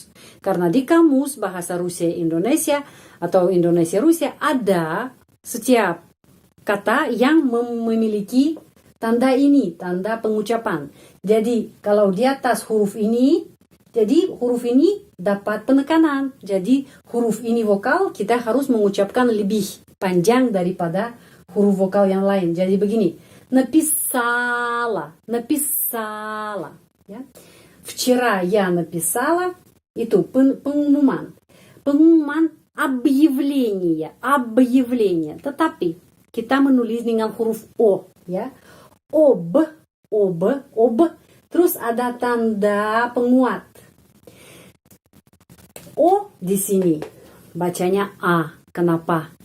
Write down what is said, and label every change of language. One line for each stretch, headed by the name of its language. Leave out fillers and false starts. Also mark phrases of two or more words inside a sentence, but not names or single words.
Indonesian: Karena di kamus bahasa Rusia Indonesia atau Indonesia Rusia ada setiap kata yang memiliki tanda ini, tanda pengucapan. Jadi kalau di atas huruf ini, jadi huruf ini dapat penekanan. Jadi huruf ini vokal, kita harus mengucapkan lebih panjang daripada huruf vokal yang lain. Jadi begini,
Russian: написала. Ya. Вчера я написала,
Indonesian: itu pengumuman. Pengumuman объявление. Tetapi kita menulis dengan huruf O, ya. Ob. Terus ada tanda penguat. O di sini bacanya A. Kenapa?